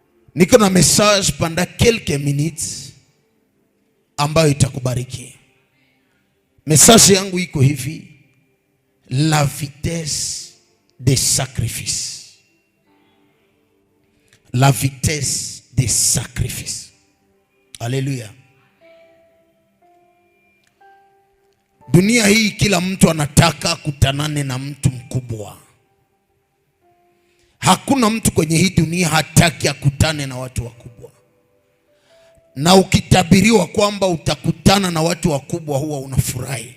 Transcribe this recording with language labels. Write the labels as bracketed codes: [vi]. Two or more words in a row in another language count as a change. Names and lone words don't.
[sw] Niko na message [fr] pendant quelques minutes [sw] ambayo itakubariki. Message yangu iko hivi: [fr] la vitesse des sacrifices. La vitesse des sacrifices. Alléluia. [sw] Dunia hii kila mtu anataka kutanane na mtu mkubwa. Hakuna mtu kwenye hii dunia hataki akutane na watu wakubwa. Na ukitabiriwa kwamba utakutana na watu wakubwa huwa unafurahi.